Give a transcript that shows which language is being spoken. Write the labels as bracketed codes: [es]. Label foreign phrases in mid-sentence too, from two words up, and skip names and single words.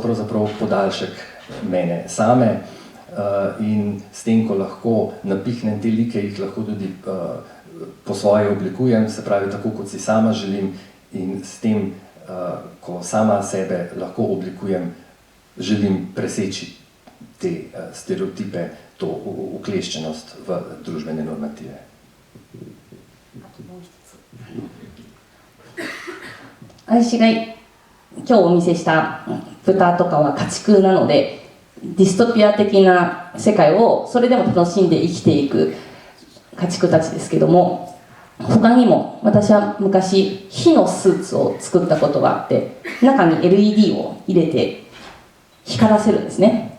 [sl] pravzaprav podaljšek mene same in s tem, ko lahko napihnem te like, jih lahko tudi po svoje oblikujem, se pravi tako, kot si sama želim in s tem, ko sama sebe lahko oblikujem, želim preseči te stereotipe, to ukleščenost v družbene normative. [ja] 私が今日お見せした豚とかは家畜なので、ディストピア的な世界をそれでも楽しんで生きていく家畜たちですけども、他にも私は昔火のスーツを作ったことがあって、中に LED を入れて光らせるんですね。